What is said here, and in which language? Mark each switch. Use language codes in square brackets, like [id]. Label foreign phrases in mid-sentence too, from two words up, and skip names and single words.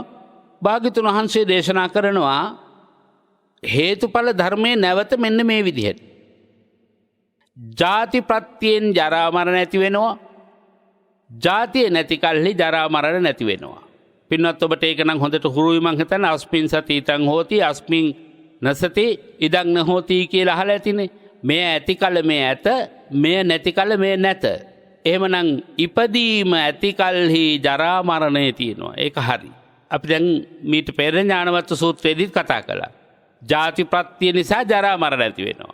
[si] භාග්‍යතුන් වහන්සේ දේශනා කරනවා හේතුඵල ධර්මයේ නැවත මෙන්න මේ විදිහට. ජාති ප්‍රත්‍යයෙන් ජරා මරණ ඇති වෙනවා. ජාතිය නැති කල්හි ජරා මරණ නැති වෙනවා. පින්වත් ඔබට ඒක නම් හොඳට හුරුයි මං හිතන්නේ. [pi] අස්මින් සති ඉතං හෝති අස්මින් නසති ඉදං නහෝති [si] කියලා අහලා ඇතිනේ. මේ ඇති කල මේ ඇත, මේ නැති කල මේ නැත. එහෙමනම් ඉපදීම ඇති කල්හි ජරා මරණය තියෙනවා. ඒක හරි. අපි දැන් මීට පෙර ඥානවත් සූත්‍රයේදීත් කතා කළා. ජාති ප්‍රත්‍ය නිසා ජරා මරණ ඇති වෙනවා.